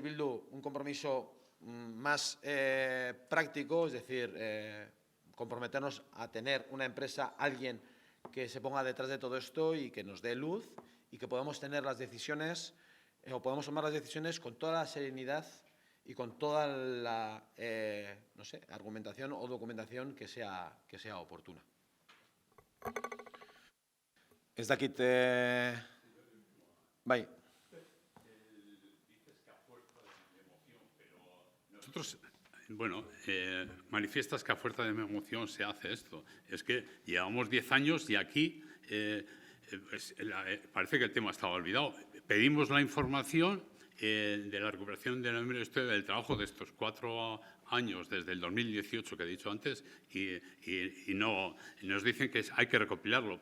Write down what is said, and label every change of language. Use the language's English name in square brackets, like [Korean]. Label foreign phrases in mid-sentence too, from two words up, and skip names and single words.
[Spanish] Bildu, un compromiso más práctico, es decir, comprometernos a tener una empresa, alguien que se ponga detrás de todo esto y que nos dé luz y que podamos tener las decisiones o podamos tomar las decisiones con toda la serenidad y con toda la argumentación o documentación que sea oportuna. [Basque] Ez dakit, bai. [Spanish] Nosotros, manifiestas que a fuerza de emoción se hace esto. Es que llevamos 10 años y aquí parece que el tema estaba olvidado. Pedimos la información de la recuperación de la memoria histórica del trabajo de estos 4 años, desde el 2018 que he dicho antes, y nos dicen que hay que recopilarlo.